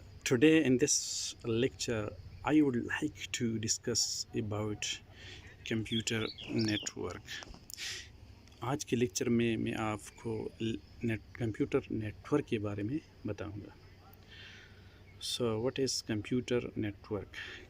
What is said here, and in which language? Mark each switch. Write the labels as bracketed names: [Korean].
[English] Today in this lecture I would like to discuss about computer network. [Urdu] آج کے lecture میں آپ کو کمپیوٹر نیٹورک کے بارے میں بتاؤں گا. [English] So what is computer network?